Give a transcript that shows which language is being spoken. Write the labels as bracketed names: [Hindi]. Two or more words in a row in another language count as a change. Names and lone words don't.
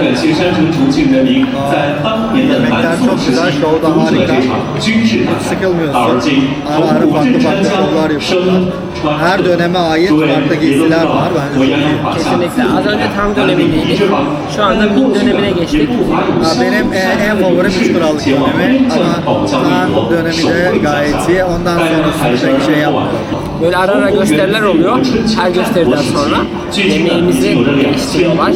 [Chinese] 感谢山城重庆人民在当年的南宋时期组织了这场军事大赛。而今， [Turkish] Ara ara [Chinese] 从古 [Turkish] farklı [Chinese] 镇山 [Turkish] farklı şovlar [Chinese] 乡 [Turkish] yapıyorlar. [Chinese] 声传 [Turkish] Her döneme ait farklı giysiler var. Bence [Chinese] 我 [Turkish] çok [Chinese] 杨 [Turkish] iyi. [Chinese] 洋华夏 [Turkish] Kesinlikle. Az önce Tang dönemindeydik. Şu anda Ming dönemine geçtik. Benim en favorim 3 krallık dönemi ama Han dönemi de gayet iyi. Ondan sonrasında pek şey yapmadım. Böyle ara ara gösteriler oluyor. Her gösteriden sonra yemeğimizi değiştiriyorlar.